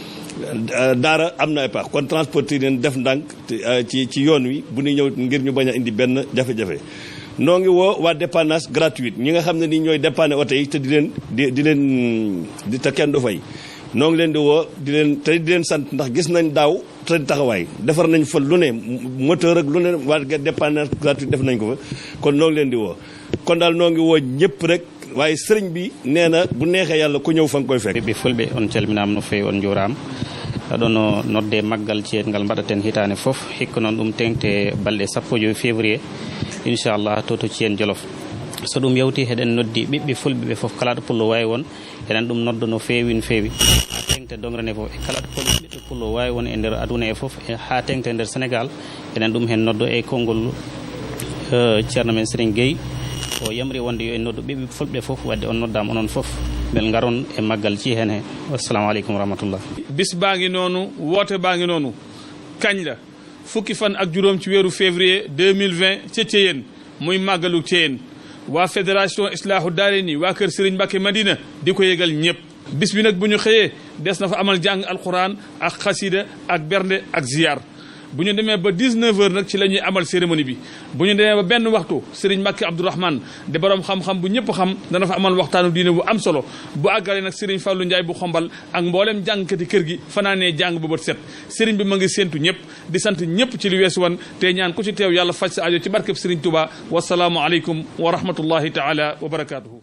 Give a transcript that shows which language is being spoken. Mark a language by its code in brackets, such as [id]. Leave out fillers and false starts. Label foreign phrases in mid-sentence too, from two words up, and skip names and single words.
[wo] Daara am na ay pax kon transporteurs yi leen def ndànk ci yoon wi bu ñuy ñëw ngir ñu bañ a indi benn jafe-jafe noo ngi woo waa [fr] dépannage gratuite [wo] ñi nga xam ne ni ñooy dépanner oto yi te di leen te kenn du fay noo ngi leen di woo di leen sant ndax gis nañ daaw te taxawaay defar nañ fa lu ne moteur ak lu ne waa [fr] dépannage gratuit [wo] def nañ ko fa kon noo ngi leen di woo kon daal noo ngi woo ñëpp rek waaye sëriñ bi nee na bu neexee yàlla ku ñëw fa nga koy fekk. [ff] ɓe fulɓe on calminama no fewi on juurama aɗon nodde maggal Thièyène ngal mbaɗaten hitande foof hikka noon ɗum tengte balɗe 15 février inchallah to Thièyène Jolof so ɗum yawti heɗen noddi ɓiɓɓe fulɓe ɓe foof kalaɗo pullo wawi won eɗen ɗum nodda no fewi ha tengte dograne foof e kalaɗo ɓiɓɓe pullo wawi won e nder aduna e foof ha tengte nder Sénégal eɗen ɗum hen noddo e konngol ceerno men Serigne Gueye o yamri wonde yo en noddu ɓiɓɓe fulɓe foof wadde on noddama onon foof bel garon e maggal Thièyène he [ar] والسلام عليكم ورحمة الله [wo] bis baa ngi noonu woote baa ngi noonu kañ la fukki fan ak juróom ci weeru février 2020 ca Thièyène muy màggalu Thièyène waa fédération Islaahu Daarayni waa kër Serigne Mbacke Madina di ko yëgal ñëpp bis bi nag bu ñu xëyee des na fa amal jàng alquran ak xasida ak bernde ak ziyaar bu ñu demee ba 19h nag ci la ñuy amal cérémonie bi bu ñu demee ba benn waxtu Serigne Mbacke Abdourahmane de borom xam-xam bu ñëpp xam dana fa amal waxtaanu diine bu am solo bu àggale nag Serigne Fallou Ndiaye bu xombal ak mboolem jàngkati kër gi fanaanee jàng ba bët set Serigne bi ma ngi séentu ñëpp di sant ñëpp ci li weesu wan te ñaan ku ci teew yàlla faj sa aajo ci barkeb Serigne Touba [ar] والسلام عليكم ورحمة الله تعالى وبركاته